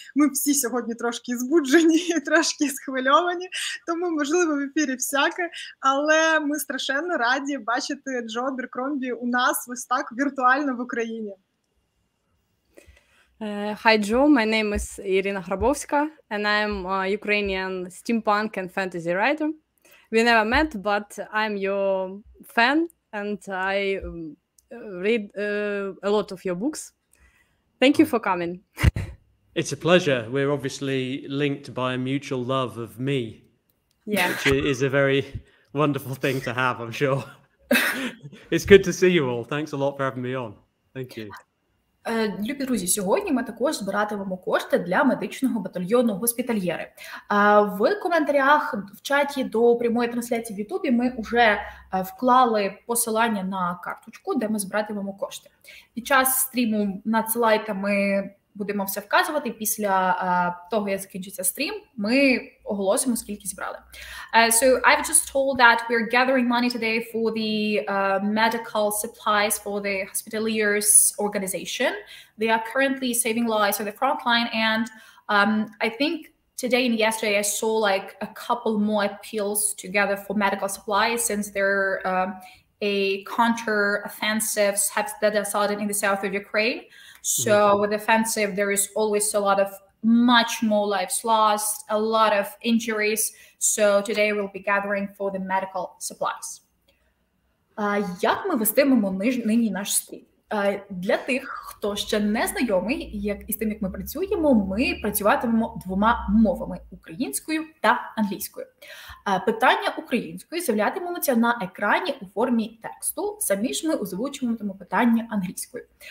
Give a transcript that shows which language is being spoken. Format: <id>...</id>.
<uk>Ми всі сьогодні трошки збуджені, трошки схвильовані, тому, можливо, в ефірі всяке, але ми страшенно раді бачити Джо Аберкромбі у нас ось так віртуально в Україні.</uk> <en>Hi, Joe. My name is Irina Grabowska, and I'm a Ukrainian steampunk and fantasy writer. We never met, but I'm your fan, and I read a lot of your books. Thank you for coming. It's a pleasure. We're obviously linked by a mutual love of me, which is a very wonderful thing to have, I'm sure. It's good to see you all. Thanks a lot for having me on. Thank you.</en> <uk>Любі друзі, сьогодні ми також збиратимемо кошти для медичного батальйону «Госпітальєри». В коментарях в чаті до прямої трансляції в Ютубі ми вже вклали посилання на карточку, де ми збиратимемо кошти. Під час стріму надсилайте, ми будемо все вказувати. Після того, як закінчиться стрім, ми оголосимо, скільки зібрали.</uk> <en>So I've just told that we're gathering money today for the medical supplies for the Hospitaliers organization. They are currently saving lives on the front line, and I think today and yesterday I saw like a couple more appeals together for medical supplies since they're a counter-offensive that are started in the south of Ukraine. So with offensive, there is always a lot of much more lives lost, a lot of injuries. So today we'll be gathering for the medical supplies.</en> <uk>Як ми вестимемо нині наш стрім? Для тих, хто ще не знайомий із тим, як ми працюємо, ми працюватимемо двома мовами – українською та англійською. Питання українською з'являтимуться на екрані у формі тексту, самі ж ми озвучуватимемо питання англійською.</uk>